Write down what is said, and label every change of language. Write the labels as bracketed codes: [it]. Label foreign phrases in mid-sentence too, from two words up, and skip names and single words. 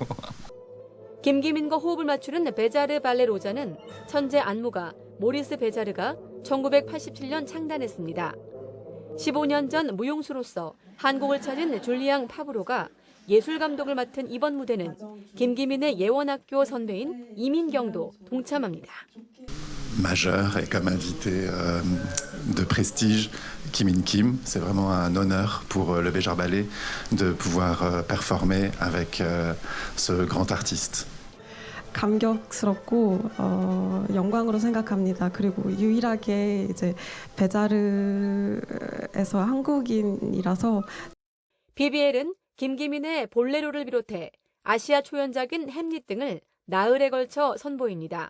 [ko] 김기민과 호흡을 맞추는 베자르 발레 로자는 천재 안무가 모리스 베자르가 1987년 창단했습니다. 15년 전 무용수로서 한국을 찾은 줄리앙 파브로가 예술 감독을 맡은 이번 무대는 김기민의 예원학교 선배인 이민경도 동참합니다. [fr] Majeur et comme invité de prestige, Kim In Kim. C'est vraiment un honneur pour le Béjar Ballet de pouvoir performer avec ce grand artiste. [ko] 감격스럽고 영광으로 생각합니다. 그리고 유일하게 이제 베자르에서 한국인이라서 BBL은 김기민의 볼레로를 비롯해 아시아 초연작인 햄릿 등을 나흘에 걸쳐 선보입니다.